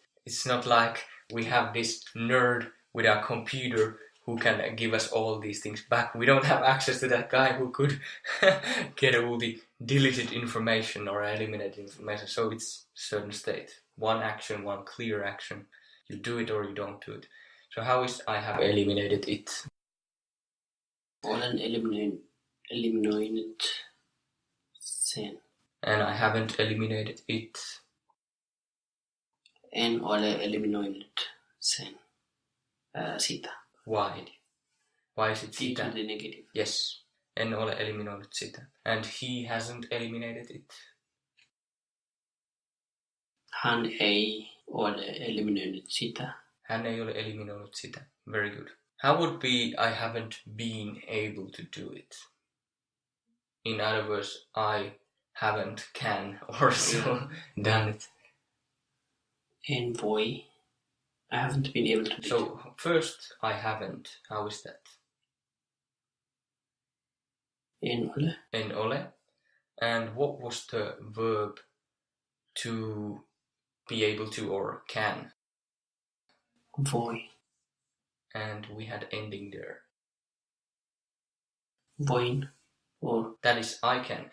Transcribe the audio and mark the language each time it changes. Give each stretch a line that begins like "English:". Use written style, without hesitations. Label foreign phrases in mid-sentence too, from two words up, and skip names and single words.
English: It's not like we have this nerd with our computer who can give us all these things back. We don't have access to that guy who could get all the deleted information or eliminated information. So it's certain state. One action, one clear action. You do it or you don't do it. So how is I have eliminated it?
Finnish: Olen eliminoinut sen.
English: And I haven't eliminated it.
Finnish: En ole eliminoinut sen. Sitä.
English: Why? Why is it Due to
Finnish: sitä?
English: the negative. Yes.
Finnish: En ole eliminoinut sitä.
English: And he hasn't eliminated it.
Finnish: Hän ei ole eliminoinut sitä. Hän ei ole eliminoinut sitä.
English: Very good. How would be I haven't been able to do it? In other words, I haven't can or so done it.
Finnish: En voi.
English: I haven't been able to do it. So first I haven't. How is that?
Finnish: En ole. En ole.
English: And what was the verb to be able to or can?
Finnish: Voi.
English: And we had ending there.
Finnish: Voin. Or
English: That is I can.